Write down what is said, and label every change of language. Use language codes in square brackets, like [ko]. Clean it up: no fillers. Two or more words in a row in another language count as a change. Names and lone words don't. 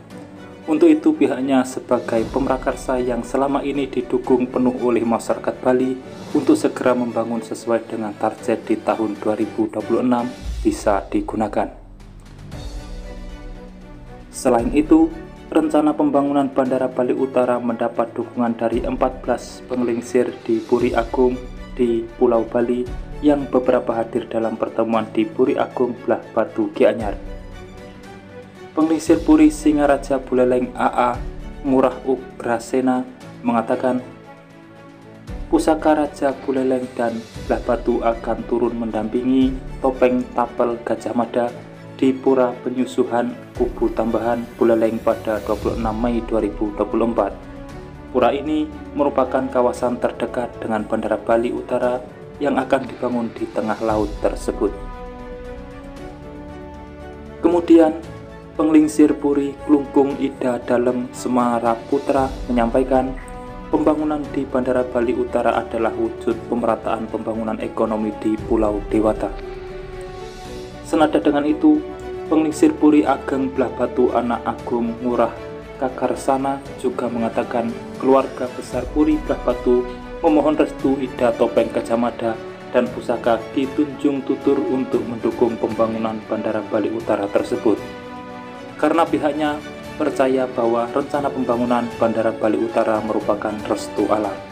[id] Untuk itu pihaknya sebagai pemrakarsa yang selama ini didukung penuh oleh masyarakat Bali untuk segera membangun sesuai dengan target di tahun 2026 bisa digunakan. Selain itu, rencana pembangunan Bandara Bali Utara mendapat dukungan dari 14 penglingsir di Puri Agung di Pulau Bali yang beberapa hadir dalam pertemuan di Puri Agung, Blah Batu, Gianyar. Penglingsir Puri Singaraja Buleleng AA Ngurah Ugrasena mengatakan, Pusaka Raja Buleleng dan Blah Batu akan turun mendampingi Topeng Tapel Gajah Mada di Pura Penyusuhan Kubu Tambahan Buleleng pada 26 Mei 2024. Pura ini merupakan kawasan terdekat dengan Bandara Bali Utara yang akan dibangun di tengah laut tersebut. Kemudian, penglingsir Puri Klungkung Ida Dalem Semara Putra menyampaikan pembangunan di Bandara Bali Utara adalah wujud pemerataan pembangunan ekonomi di Pulau Dewata. Senada dengan itu, penglingsir Puri Ageng Blah Batu Anak Agung Ngurah Kakarsana juga mengatakan keluarga besar Puri Blah Batu memohon restu Ida Topeng Gajah Mada dan Pusaka Ki Tunjung Tutur untuk mendukung pembangunan Bandara Bali Utara tersebut. Karena pihaknya percaya bahwa rencana pembangunan Bandara Bali Utara merupakan restu alam.